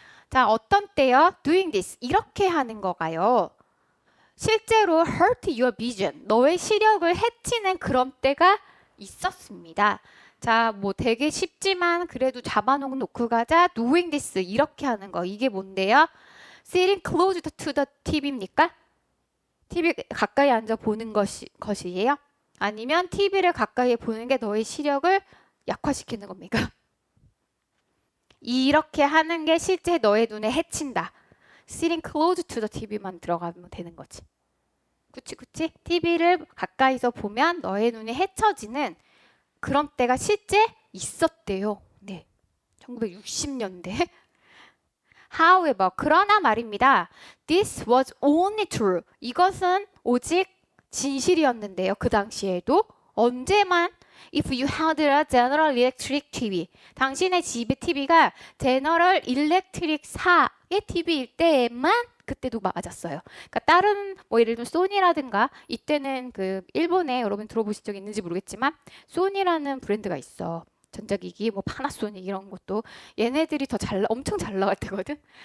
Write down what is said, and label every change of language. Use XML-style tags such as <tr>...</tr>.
<ko>자, 어떤 때요?</ko> <en>doing this,</en> <ko>이렇게 하는 거가요. 실제로</ko> <en>hurt your vision,</en> <ko>너의 시력을 해치는 그런 때가 있었습니다. 자, 뭐 되게 쉽지만 그래도 잡아놓고 가자.</ko> <en>doing this</en> <ko>이렇게 하는 거. 이게 뭔데요?</ko> <en>sitting close to the TV입니까?</en> <ko>TV 가까이 앉아 보는 것이에요? 아니면 TV를 가까이 보는 게 너의 시력을 약화시키는 겁니까? 이렇게 하는 게 실제 너의 눈에 해친다.</ko> <en>sitting close to the TV</en> <ko>만 들어가면 되는 거지. 그치, 그치? TV를 가까이서 보면 너의 눈이 해쳐지는 그런 때가 실제 있었대요. 네. 1960년대.</ko> <en>However,</en> <ko>그러나 말입니다.</ko> <en>This was only true.</en> <ko>이것은 오직 진실이었는데요. 그 당시에도. 언제만?</ko> <en>If you had a General Electric TV.</en> <ko>당신의 집의 TV가 General Electric사의 TV일 때에만 그때도 맞았어요. 그러니까 다른 뭐 예를 들면 소니라든가 이때는 그 일본에 여러분 들어보신 적 있는지 모르겠지만 소니라는 브랜드가 있어. 전자기기 뭐 파나소닉 이런 것도 얘네들이 더 엄청 잘 나갈 때거든.</ko>